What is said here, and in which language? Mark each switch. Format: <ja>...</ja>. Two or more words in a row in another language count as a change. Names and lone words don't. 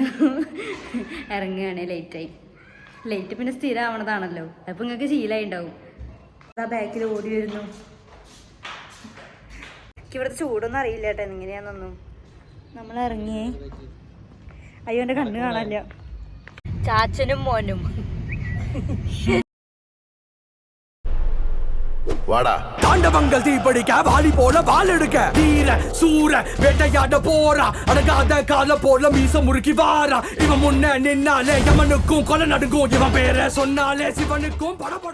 <ml>ഇറങ്ങുകയാണ് ലേറ്റ് പിന്നെ സ്ഥിരം ആവണതാണല്ലോ. അപ്പോൾ നിങ്ങൾക്ക് ശീലമായി ഉണ്ടാവും. ആ ബാക്കിൽ ഓടി വരുന്നു. ഇവിടുത്തെ ചൂടൊന്നും അറിയില്ല കേട്ടോ എങ്ങനെയാണെന്നൊന്നും. നമ്മൾ ഇറങ്ങിയേ. അയ്യോ എൻ്റെ കണ്ണ് കാണാനില്ല. ചാച്ചനും മോനും</ml> <ta>தாண்டவங்கள் தீப்படிக்க வாலி போல வால் எடுக்க வீர சூர வேட்டையாட போறா அடங்காத கால போல மீச முறுக்கி வாரா இவன் முன்ன நின்னாலே യമനുக்கும் கொலை நடுங்கும் இவன் பேரை சொன்னாலே சிவனுக்கும் படபட.</ta>